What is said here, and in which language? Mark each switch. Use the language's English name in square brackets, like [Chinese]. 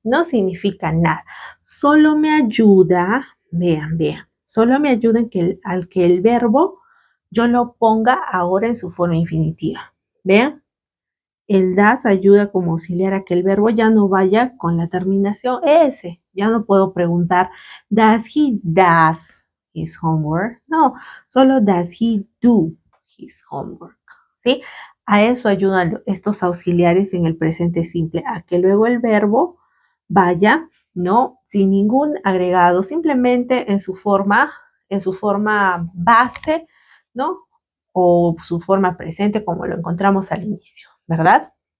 [Spanish] No significa nada. Solo me ayuda, vean, solo me ayuda en que al que el verbo yo lo ponga ahora en su forma infinitiva. Vean, el das ayuda como auxiliar a que el verbo ya no vaya con la terminación S. Ya no puedo preguntar, [English] does he does his homework? [Spanish] No, solo [English] does he do his homework. [Spanish] ¿Sí? A eso ayudan estos auxiliares en el presente simple, a que luego el verbo vaya, ¿no? Sin ningún agregado, simplemente en su forma base, ¿no? O su forma presente como lo encontramos al inicio, ¿verdad?